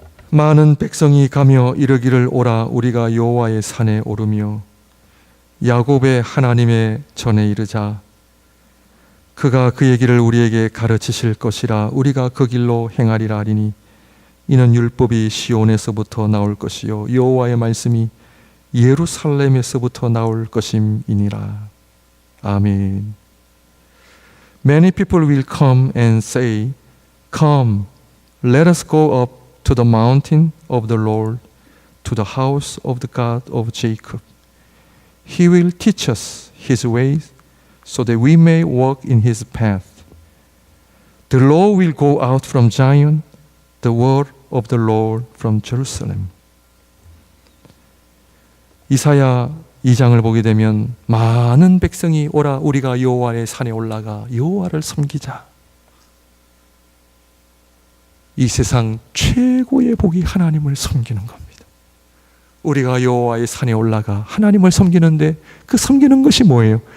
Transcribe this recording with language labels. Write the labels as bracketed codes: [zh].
[ko] 많은 백성이 가며 이르기를 오라, 우리가 여호와의 산에 오르며 야곱의 하나님의 전에 이르자. 그가 그의 길을 우리에게 가르치실 것이라. 우리가 그 길로 행하리라 하리니 이는 율법이 시온에서부터 나올 것이요 여호와의 말씀이 예루살렘에서부터 나올 것임이니라. 아멘. [en] Many people will come and say, Come, let us go up to the mountain of the Lord, to the house of the God of Jacob. He will teach us His ways, so that we may walk in His path. The law will go out from Zion, the word of the Lord from Jerusalem. [ko] 이사야 2장을 보게 되면 많은 백성이 오라, 우리가 여호와의 산에 올라가 여호와를 섬기자. 이 세상 최고의 복이 하나님을 섬기는 겁니다. 우리가 여호와의 산에 올라가 하나님을 섬기는데 그 섬기는 것이 뭐예요?